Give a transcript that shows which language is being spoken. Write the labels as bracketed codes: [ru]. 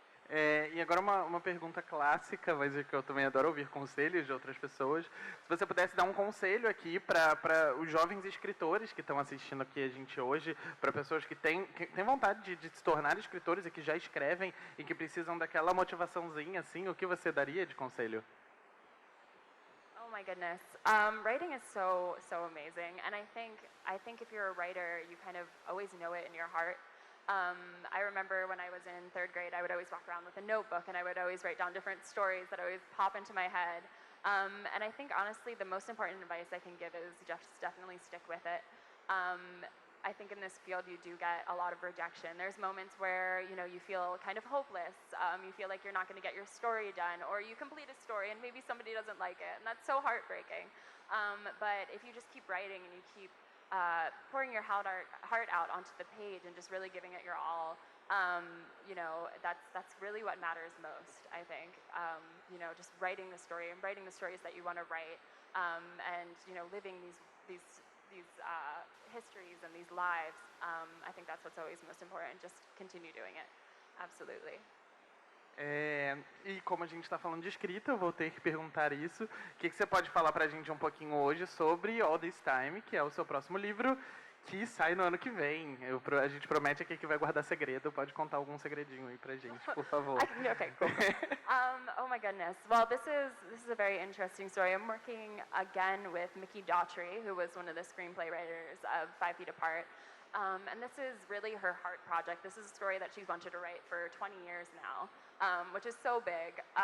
[pt] E agora uma pergunta clássica, mas que eu também adoro ouvir conselhos de outras pessoas. Se você pudesse dar um conselho aqui para os jovens escritores que estão assistindo aqui a gente hoje, para pessoas que têm vontade de se tornar escritores e que já escrevem e que precisam daquela motivaçãozinha, assim, o que você daria de conselho? [en] Oh my goodness, writing is so amazing, and I think if you're a writer, you kind of always know it in your heart. I remember when I was in 3rd grade, I would always walk around with a notebook and I would always write down different stories that always pop into my head. And I think honestly the most important advice I can give is just definitely stick with it. I think in this field you do get a lot of rejection. There's moments where, you feel kind of hopeless. You feel like you're not going to get your story done, or you complete a story and maybe somebody doesn't like it, and that's so heartbreaking. But if you just keep writing and you keep pouring your heart out onto the page and just really giving it your all, that's really what matters most, I think. Just writing the story and writing the stories that you want to write, and living these histories and these lives. I think that's what's always most important. Just continue doing it. Absolutely. [pt] E como a gente está falando de escrita, eu vou ter que perguntar isso. O que você pode falar para a gente um pouquinho hoje sobre All This Time, que é o seu próximo livro, Que sai no ano que vem. A gente promete aqui que vai guardar segredo. Pode contar algum segredinho aí pra gente, por favor. [en] Okay, cool. Oh my goodness. Well, this is a very interesting story. I'm working again with Mickey Daughtry, who was one of the screenplay writers of 5 Feet Apart. And this is really her heart project. This is a story that she's wanted to write for 20 years now, which is so big.